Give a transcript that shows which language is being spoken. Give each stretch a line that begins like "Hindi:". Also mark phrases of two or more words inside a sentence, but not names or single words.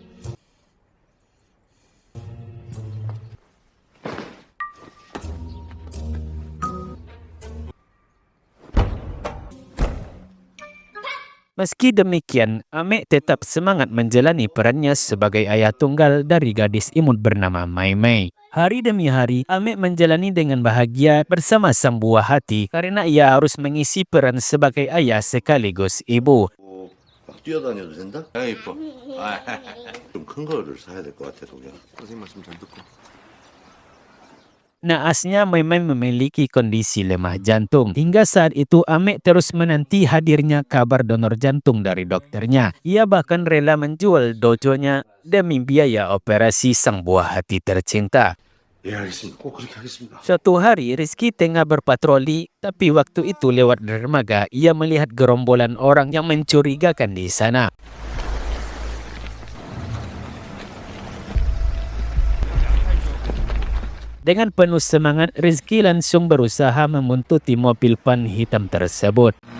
Indonesian: Meski demikian, Ame tetap semangat menjalani perannya sebagai ayah tunggal dari gadis imut bernama Mai Mai. Hari demi hari, Ame menjalani dengan bahagia bersama sang buah hati karena ia harus mengisi peran sebagai ayah sekaligus ibu.
Korean: 막 뛰어다녀도 된다? 아 이뻐. 좀 큰 거를 사야 될 것 같아 도경. 선생님 말씀 잘 듣고.
Indonesian: Naasnya Mai Mai memiliki kondisi lemah jantung. Hingga saat itu Ame terus menanti hadirnya kabar donor jantung dari dokternya. Ia bahkan rela menjual dojonya demi biaya operasi sang buah hati tercinta.
Korean: 예 알겠습니다. 꼭 그렇게 하겠습니다.
Indonesian: Suatu hari Rizky tengah berpatroli, tapi waktu itu lewat dermaga ia melihat gerombolan orang yang mencurigakan di sana. Dengan penuh semangat, Rizky langsung berusaha membuntuti mobil van hitam tersebut.